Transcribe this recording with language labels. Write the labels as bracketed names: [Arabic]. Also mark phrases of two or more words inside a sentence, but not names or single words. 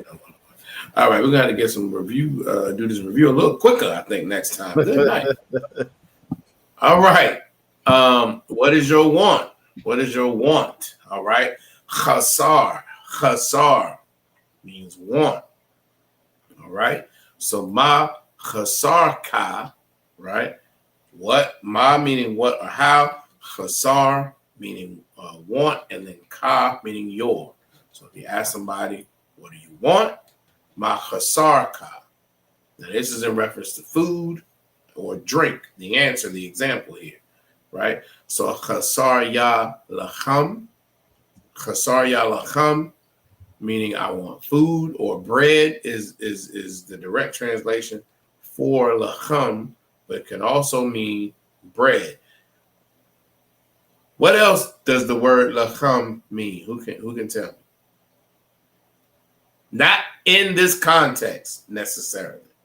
[English] All right, we're going to get some review. Do this review a little quicker, I think, next time. Good night. All right. What is your want? What is your want? All right. Chasar. Chasar means want. All right. [Hebrew] So מה חסר לך, [English] right? What? Ma meaning what or how. Chasar meaning want, and then ka meaning your. So if you ask somebody, what do you want? [Hebrew] מה חסר לך. [English] Now this is in reference to food or drink. The answer, the example here, right? [Hebrew] So חסר לי לחם. חסר לי לחם, [English] meaning I want food, or bread is the direct translation for lacham, but it can also mean bread. What else does the word lacham mean? Who can tell me? Not in this context necessarily.